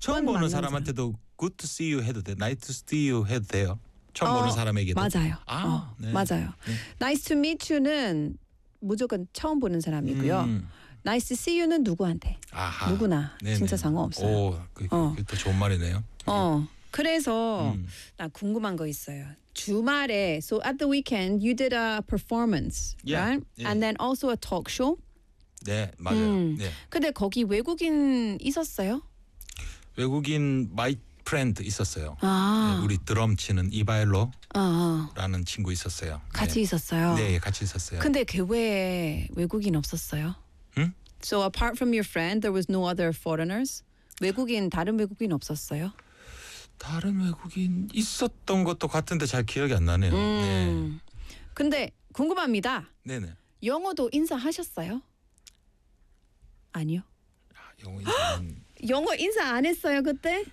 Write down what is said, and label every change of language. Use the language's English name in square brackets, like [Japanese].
[Korean] 처음 보는 사람한테도 [English] good to see you [Korean] 해도 돼. [English] Nice to see you [Korean] 해도 돼요. 처음 보는 사람에게도. 맞아요. 아, 네. 맞아요. 네. [English] Nice to meet you [Korean] 는 무조건 처음 보는 사람이고요. [English] Nice to see you [Korean] 는 누구한테? 아하, 누구나 네네. 진짜 상관없어요. 오, 그게 또 좋은 말이네요. 그래서 나 궁금한 거 있어요. 주말에 [English] so at the weekend you did a performance, yeah, right? Yeah. And then also a talk show. [Korean] 네, 맞아요. 네. 근데 거기 외국인 있었어요? 외국인 my friend 있었어요. 아. 네, 우리 드럼 치는 이바일로 라는 친구 있었어요. 같이 네. 있었어요. 네, 같이 있었어요. 근데 걔 왜 외국인 없었어요? [English] So apart from your friend, there was no other foreigners? [Korean] 외국인, 다른 외국인 없었어요? 다른 외국인 있었던 것도 같은데 잘 기억이 안 나네요. 네. 근데 궁금합니다. 네네. 영어도 인사하셨어요? 아니요. 아, 영어 인사는... 영어 인사 안 했어요 그때?